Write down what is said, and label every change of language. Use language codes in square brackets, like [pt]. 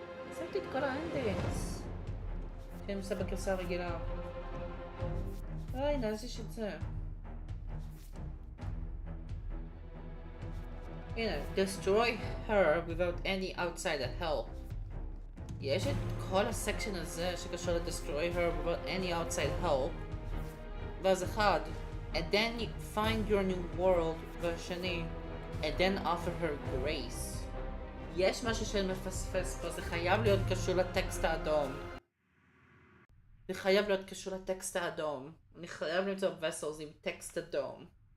[he] עשיתי את כל האנדינגס. שאני עושה בגרסה הרגילה. הנה, אז יש את זה. [en] הנה, destroy her without any outside help. [he] יש את כל הסקשן הזה שקשור ל- [en] destroy her without any outside help. [he] ואז אחד, [en] and then you find your new world, [he] והשני, [en] and then offer her grace. [he] יש משהו שאני מפספס פה, זה חייב להיות קשור לטקסט האדום. זה חייב להיות קשור לטקסט האדום. אני חייב למצוא vessels עם טקסט אדום.